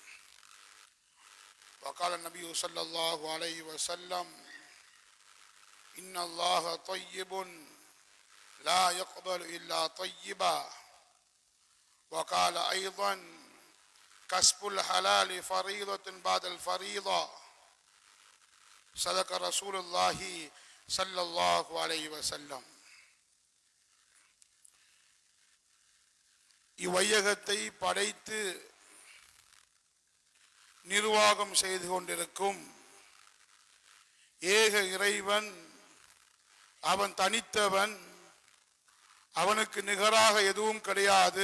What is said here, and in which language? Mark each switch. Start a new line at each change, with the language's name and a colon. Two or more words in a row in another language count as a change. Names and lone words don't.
Arabic: وقال النبي صلى الله عليه وسلم إن الله طيب لا يقبل إلا طيبا. وقال أيضا كسب الحلال فريضة بعد الفريضة. صدق رسول الله صلى الله عليه وسلم.
Tamil: இவ்வையகத்தை படைத்து நிர்வாகம் செய்து கொண்டிருக்கும் ஏக இறைவன், அவன் தனித்தவன், அவனுக்கு நிகராக எதுவும் கிடையாது.